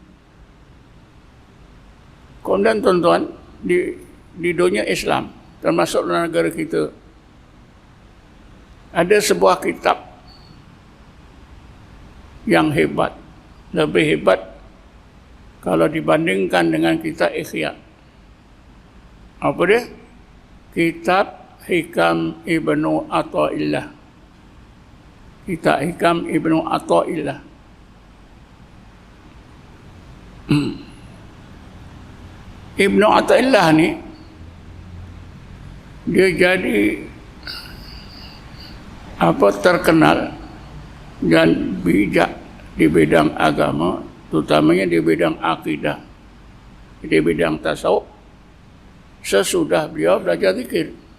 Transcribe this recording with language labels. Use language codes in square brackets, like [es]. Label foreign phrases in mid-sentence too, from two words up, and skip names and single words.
[ms] Kemudian tuan-tuan, di dunia Islam, termasuk dalam negara kita, ada sebuah kitab yang hebat, lebih hebat kalau dibandingkan dengan kitab Ihya. Apa dia? Kitab Hikam Ibnu Athaillah. Kitab Hikam Ibnu Athaillah. Ibnu Athaillah ni, dia jadi terkenal dan bijak di bidang agama, terutamanya di bidang akidah, di bidang tasawuf, sesudah beliau belajar zikir.